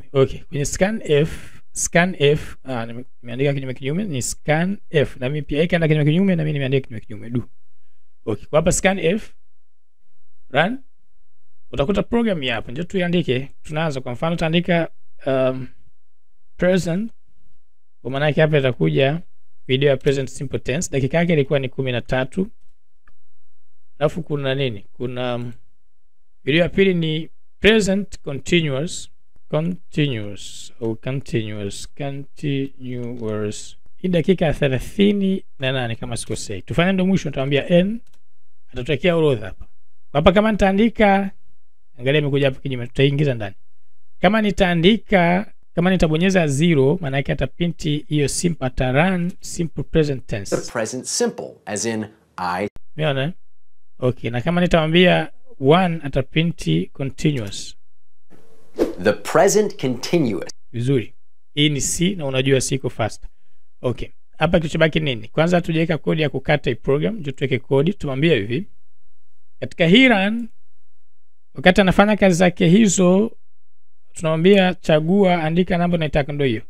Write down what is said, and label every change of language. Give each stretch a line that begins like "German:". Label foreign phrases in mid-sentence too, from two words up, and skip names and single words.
Swahili: Okay, kwenye scanf nimeandika kinyume ni scanf, na mimi pia ikaenda kinyume na mimi nimeandika kinyume do. Okay, kwa hapa scanf run, utakuta program hapa. Ndio tuiandike. Tunaanza kwa mfano tutaandika present, kwa maana yake hapa itakuja video ya
English: present simple tense,
Swahili: dakika yake ilikuwa ni 13. Alafu kuna nini? Kuna video ya pili ni present continuous. Hii dakika 38 kama sikosei. Tufanye ndo mwisho, nitawaambia n atatokea orodha hapa. Hapa kama nitaandika, angalia imekuja hapo kinyume, tutaingiza ndani. Kama nitabonyeza 0, maana yake ataprinti hiyo simple, atarun
English: simple present tense. The present simple as in I.
Swahili: Umeona? Okay, na kama nitamwambia 1 ataprinti continuous.
English: The present continuous.
Swahili: Vizuri. Hii ni C na unajua C iko fast. Okay. Hapa kilichobaki nini? Kwanza tujaweka kodi ya kukata hii program, ndio tuweke kodi, tumwambie hivi. Katika hii run, wakati anafanya kazi zake hizo, tunamwambia chagua, andika namba unayotaka, ndio hiyo.